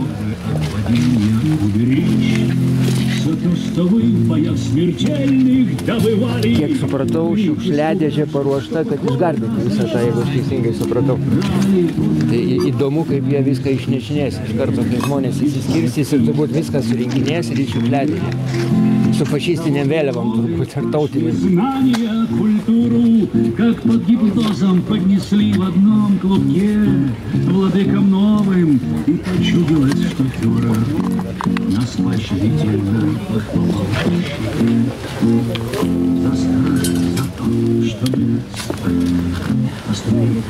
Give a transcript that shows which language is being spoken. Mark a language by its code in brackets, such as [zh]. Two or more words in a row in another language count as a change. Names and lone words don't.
[lt] Kiek supratau, šiukšliadėžė paruošta, kad išgarbinti visą tą, jeigu aš teisingai supratau. Tai įdomu, kaip jie viską išnešinės. Iš karto, kai žmonės įsiskirstys ir turbūt viską surinkinės ir į šiukšliadėžę. Su fašistinėm vėliavom turbūt ar tautinėm. [ru] Как под гипнозом поднесли в одном клубке владыкам новым, и почудилось, что фюрер нас поощрительно похвалил. За то, что мы остановили.